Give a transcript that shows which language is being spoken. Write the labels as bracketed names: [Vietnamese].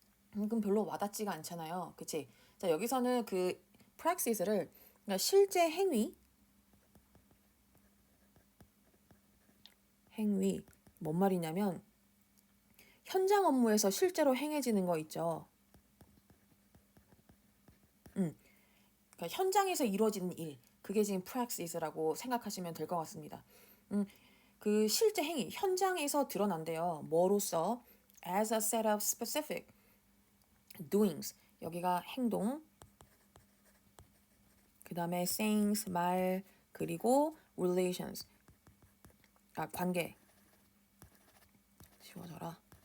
[Korean] 그럼 별로 와닿지가 않잖아요. 그치? 자, 여기서는 그 praxis를 그러니까 실제 행위, 뭔 말이냐면 현장 업무에서 실제로 행해지는 거 있죠. 그러니까 현장에서 이루어지는 일, 그게 지금 praxis라고 생각하시면 될 것 같습니다. 그 실제 행위, 현장에서 드러난대요. 뭐로써? [English] As a set of specific doings. [Korean] 여기가 행동, 그 다음에 sayings, 말, 그리고 relations, 관계. 지워져라.